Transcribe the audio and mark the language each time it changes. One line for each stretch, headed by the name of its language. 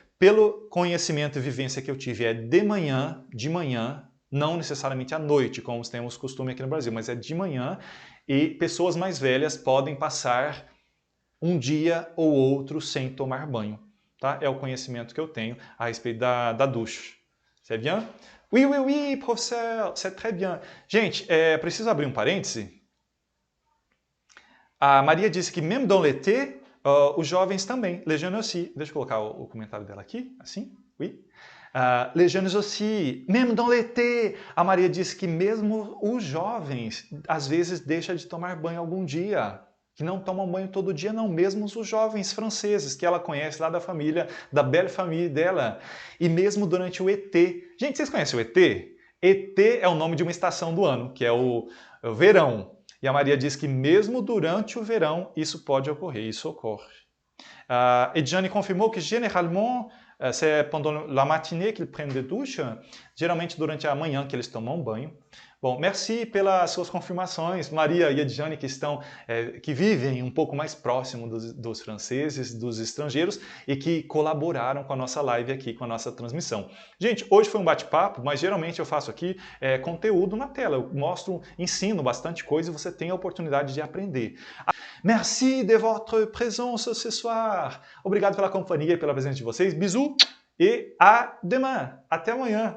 Portuguese: Pelo conhecimento e vivência que eu tive, é de manhã, não necessariamente à noite, como temos costume aqui no Brasil, mas é de manhã. E pessoas mais velhas podem passar um dia ou outro sem tomar banho. Tá? É o conhecimento que eu tenho a respeito da douche.
French: C'est bien? Oui, oui, oui, professeur, c'est très bien.
Portuguese: Gente, preciso abrir um parêntese. A Maria disse que
French: même dans l'été,
Portuguese: os jovens também,
French: les jeunes aussi.
Portuguese: Deixa eu colocar o comentário dela aqui, assim,
French: oui. Les jeunes aussi, même dans l'été.
Portuguese: A Maria disse que mesmo os jovens, às vezes, deixam de tomar banho algum dia. Que não tomam banho todo dia, não. Mesmo os jovens franceses, que ela conhece lá da família, da belle famille dela. E mesmo durante o ET. Gente, vocês conhecem o ET? ET é o nome de uma estação do ano, que é o verão. E a Maria diz que mesmo durante o verão, isso pode ocorrer, isso ocorre. Edjane confirmou que, geralmente,
French: c'est pendant la matinée qu'ils prennent des douches,
Portuguese: geralmente durante a manhã que eles tomam banho. Bom, merci pelas suas confirmações, Maria e Edjane, que vivem um pouco mais próximo dos franceses, dos estrangeiros, e que colaboraram com a nossa live aqui, com a nossa transmissão. Gente, hoje foi um bate-papo, mas geralmente eu faço aqui conteúdo na tela. Eu mostro, ensino bastante coisa e você tem a oportunidade de aprender.
French: Merci de votre présence ce soir.
Portuguese: Obrigado pela companhia e pela presença de vocês.
French: Bisous
Portuguese: e
French: à demain.
Portuguese: Até amanhã.